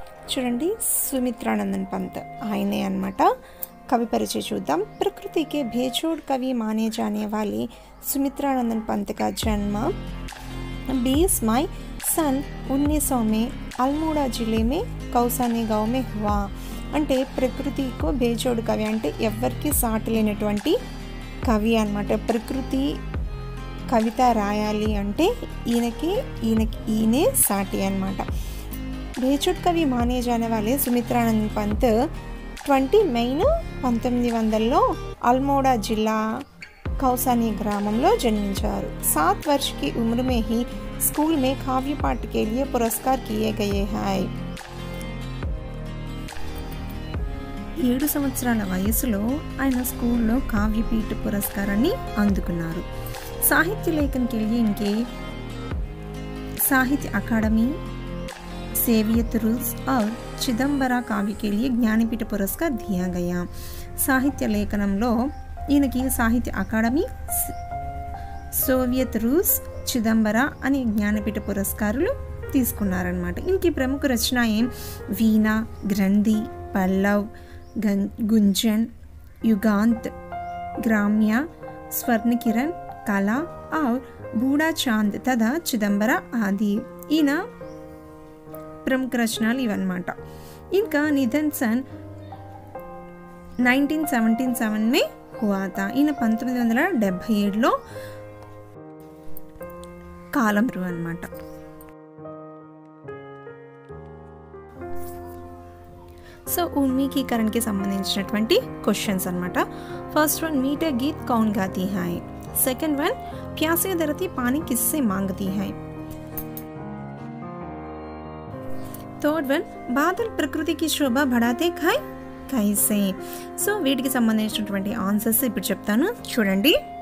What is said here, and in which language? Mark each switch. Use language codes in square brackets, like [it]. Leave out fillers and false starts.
[te] చూడండి సుమిత్రానందన్ పంత్ ఆయనే అన్నమాట. कवि परिचय चूद्दाम. [hi] प्रकृति के बेजोड़ कवि माने जाने वाले सुमित्रानंदन पंत का जन्म 20 मई सन 1900 में अल्मोड़ा जिले में कौसानी गांव में हुआ. [te] అంటే ప్రకృతికు బేజోడు కవి అంటే ఎవరికి సాటి లేనటువంటి కవి అన్నమాట. ప్రకృతి కవిత రాయాలి అంటే ఈయనే సాటి అన్నమాట. బేజోడ్ కవి [hi] మానే జానే వాలే [te] సుమిత్రానందన్ పంత్ 20 मई 1900 अल्मोड़ा जिला कौसानी ग्रामंలో जन्मिंचाరు. [hi] 7 वर्ष की उम्र में ही स्कूल में काव्य पाठ के लिए पुरस्कार किए गए हैं. [te] 7 సంవత్సరాల వయసులో ఆయన స్కూల్లో కావ్యపీఠ పురస్కారాన్ని అందుకున్నారు. [hi] సాహిత్య లేఖन के लिए इनके साहित्य अकादमी सेवियत रूस और चिदंबरा काव्य के लिए ज्ञानपीठ पुरस्कार दिया गया. [te] साहित्य लेखనంలో ఈయనకి సాహిత్య అకాడమీ, సోవియత్ రూస్, చిదంబరా అనే జ్ఞానపీఠ పురస్కారాలు తీసుకున్నారన్నమాట. [hi] ఇన్కి ప్రముఖ రచనాएं वीणा, ग्रंथि, पल्लव, गुंजन, युगांत, ग्राम्य, स्वर्ण किरण, कला और बूढ़ा चांद तथा चिदंबरा आदि [te] ఈయన प्रमुख रचनाలు ఇవన్నమాట. [hi] इनका निधन सन 1977 में हुआ था. [te] ఈయన 1977లో కాలంరు అన్నమాట. సో ఉన్మీకీకరణకి సంబంధించినటువంటి క్వశ్చన్స్ అన్నమాట. [en] first one [hi] मीठे गीत कौन गाती है. [en] second one [hi] प्यासी धरती पानी किससे मांगती है. [en] third one [hi] बादल प्रकृति की शोभा बढ़ाते हैं कैसे. [te] సో వీటికి సంబంధించినటువంటి ఆన్సర్స్ ఇప్పుడు చెప్తాను చూడండి.